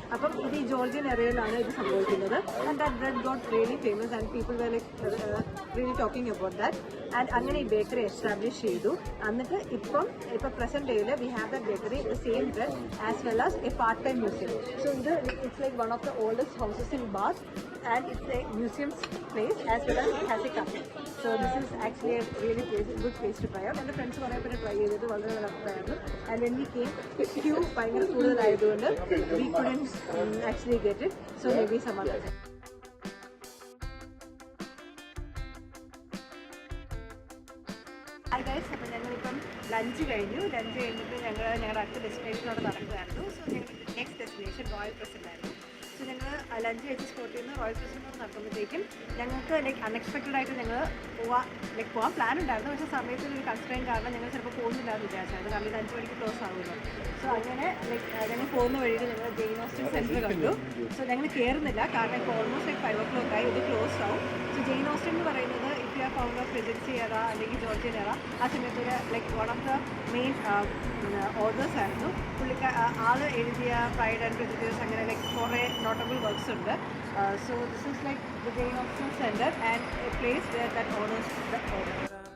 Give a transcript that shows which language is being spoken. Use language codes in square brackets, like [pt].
[ml] അപ്പം ഇത് ഈ ജോർജിയൻ ഏരിയയിലാണ് ഇത് സംഭവിക്കുന്നത്. [en] And that bread got really famous and people were like really talking about that. And [ml] അങ്ങനെ ഈ ബേക്കറി എസ്റ്റാബ്ലിഷ് ചെയ്തു. [en] എന്നിട്ട് ഇപ്പം പ്രസന്റ് ഡേയിൽ we have the bakery the same bread as well as a part time museum. So ഇത് it's like one of the oldest houses in Bath and it's a museums place as well as it has a cafe. So this is actually a really good place to try out. [ml] എൻ്റെ friends കുറേ പേര് try ചെയ്തത് വളരെ നല്ല അഭിപ്രായമായിരുന്നു. And [en] when we came [ml] Q ഭയങ്കര കൂടുതലായതുകൊണ്ട് [en] We couldn't actually get it. So may be some other. [ml] Hi guys, അപ്പോൾ ഞങ്ങളിപ്പം ലഞ്ച് കഴിഞ്ഞിട്ട് ഞങ്ങളുടെ അടുത്ത ഡെസ്റ്റിനേഷനോട് നടക്കുകയായിരുന്നു. സോ ഞങ്ങൾ നെക്സ്റ്റ് ഡെസ്റ്റിനേഷൻ റോയൽ ക്രസൻ്റ് ആയിരുന്നു. സോ ഞങ്ങൾ ലഞ്ച് കഴിച്ച് സ്പോട്ടിൽ നിന്ന് റോയൽ ക്രസൻ്റ് നടക്കുമ്പോഴത്തേക്കും ഞങ്ങൾക്ക് ലൈക്ക് അൺഎക്സ്പെക്റ്റഡ് ആയിട്ട് ഞങ്ങൾ പോകാൻ പ്ലാൻ ഉണ്ടായിരുന്നു. പക്ഷേ സമയത്തിന് ഒരു കൺസ്ട്രെയിൻ കാരണം ഞങ്ങൾ ചിലപ്പോൾ പോകുന്നില്ലാന്ന് വിചാരിച്ചായിരുന്നു. കാരണം ഇത് 5 മണിക്ക് ക്ലോസ് ആകുമല്ലോ. സോ അങ്ങനെ ലൈക്ക് ഞങ്ങൾ പോകുന്ന വഴിയിൽ ഞങ്ങൾ ജെയിൻ ഓസ്റ്റൻ സെൻറ്റർ കണ്ടു. സോ ഞങ്ങൾ കയറുന്നില്ല കാരണം ഇപ്പോൾ ഓൾമോസ്റ്റ് ലൈക്ക് 5 o'clock ആയി, ഇത് ക്ലോസ് ആവും. സോ ജെയിൻ ഓസ്റ്റൻ എന്ന് പറയുന്നത് [en] if you are fond of Regency era [ml] അല്ലെങ്കിൽ ജോർജിയൻ എറ, ആ സമയത്ത് ഒരു like [en] one of the main authors [ml] ആയിരുന്നു. ആൾ എഴുതിയ പ്രൈഡ് ആൻഡ് പ്രെജുഡിസ് അങ്ങനെ ലൈക്ക് കുറേ [en] notable works [ml] ഉണ്ട്. [en] So this is like the Jane Austen Center and a place where that honors the author.